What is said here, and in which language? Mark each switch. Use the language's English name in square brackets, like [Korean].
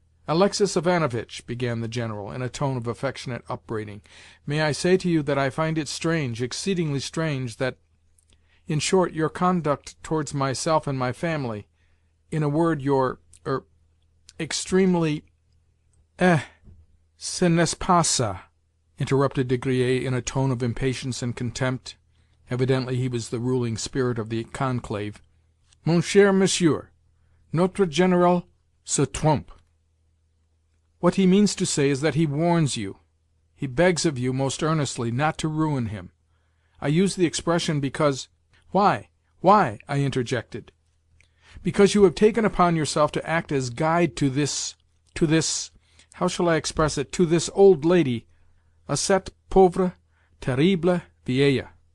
[English] "Alexei Ivanovitch," began the General, in a tone of affectionate upbraiding, "may I say to you that I find it strange, exceedingly strange, that—in short, your conduct towards myself and my family—in a word, your—extremely—" [French] "Ce n'est pas ça," [English] interrupted De Griers in a tone of impatience and contempt. Evidently he was the ruling spirit of the conclave. [French] "Mon cher monsieur, notre général se trompe. [English] What he means to say is that he warns you, he begs of you most earnestly, not to ruin him. I use the expression because—" "Why? Why?" I interjected. "Because you have taken upon yourself to act as guide to this—how shall I express it?—to this old lady, [French] à cette pauvre, terrible vieille.